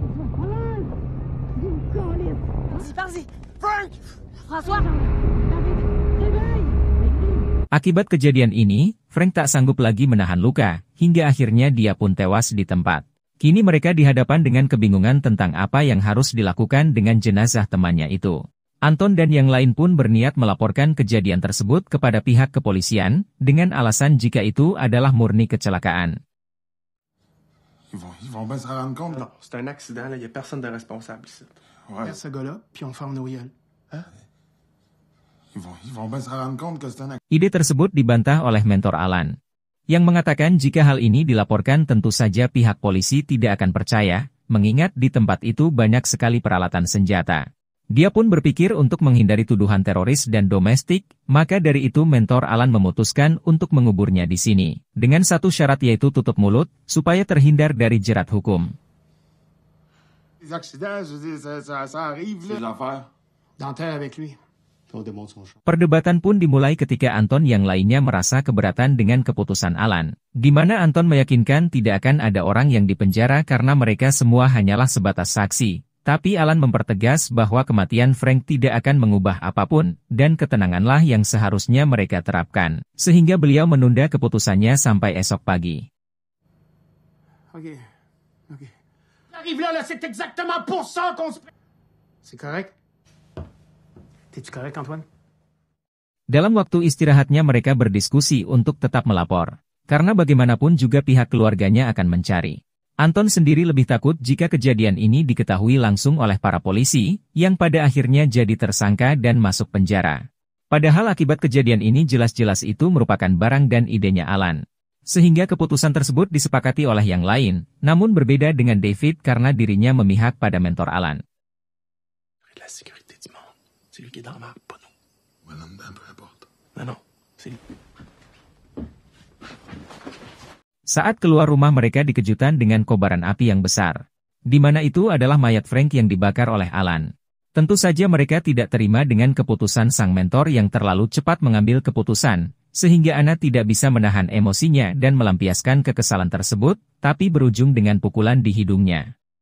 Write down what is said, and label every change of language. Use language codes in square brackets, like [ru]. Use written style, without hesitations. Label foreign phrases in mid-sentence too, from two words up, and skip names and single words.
[id] Akibat kejadian ini, Frank tak sanggup lagi menahan luka, hingga akhirnya dia pun tewas di tempat. Kini mereka dihadapkan dengan kebingungan tentang apa yang harus dilakukan dengan jenazah temannya itu. Anton dan yang lain pun berniat melaporkan kejadian tersebut kepada pihak kepolisian, dengan alasan jika itu adalah murni kecelakaan. [fr] Ils vont bien se rendre compte. Non, c'est un accident, là. Il y a personne de responsable ici. Ouais. Laisse ce gars-là, puis on ferme nos gueules. Hein? Ils vont bien se rendre compte que c'est un accident. [id] Ide tersebut dibantah oleh mentor Alan, yang mengatakan jika hal ini dilaporkan tentu saja pihak polisi tidak akan percaya, mengingat di tempat itu banyak sekali peralatan senjata. Dia pun berpikir untuk menghindari tuduhan teroris dan domestik, maka dari itu mentor Alan memutuskan untuk menguburnya di sini, dengan satu syarat yaitu tutup mulut, supaya terhindar dari jerat hukum. [fr] Les accidents, je veux dire, ça arrive, là. Les affaires. Dentaire avec lui. On démonte son champ. [id] Perdebatan pun dimulai ketika Anton yang lainnya merasa keberatan dengan keputusan Alan, di mana Anton meyakinkan tidak akan ada orang yang dipenjara karena mereka semua hanyalah sebatas saksi. Tapi Alan mempertegas bahwa kematian Frank tidak akan mengubah apapun, dan ketenanganlah yang seharusnya mereka terapkan. Sehingga beliau menunda keputusannya sampai esok pagi. [fr] OK. Arrive là, c'est exactement pour ça qu'on se... C'est correct? T'es-tu correct, Antoine? [id] Dalam waktu istirahatnya mereka berdiskusi untuk tetap melapor. Karena bagaimanapun juga pihak keluarganya akan mencari. Anton sendiri lebih takut jika kejadian ini diketahui langsung oleh para polisi, yang pada akhirnya jadi tersangka dan masuk penjara. Padahal akibat kejadian ini jelas-jelas itu merupakan barang dan idenya Alan. Sehingga keputusan tersebut disepakati oleh yang lain, namun berbeda dengan David karena dirinya memihak pada mentor Alan. [fr] La sécurité du monde. C'est lui qui est dans la marque, pas nous. Ouais, non, peu importe. Non, c'est lui. [id] Saat keluar rumah mereka dikejutkan dengan kobaran api yang besar. Di mana itu adalah mayat Frank yang dibakar oleh Alan. Tentu saja mereka tidak terima dengan keputusan sang mentor yang terlalu cepat mengambil keputusan, sehingga Anna tidak bisa menahan emosinya dan melampiaskan kekesalan tersebut, tapi berujung dengan pukulan di hidungnya.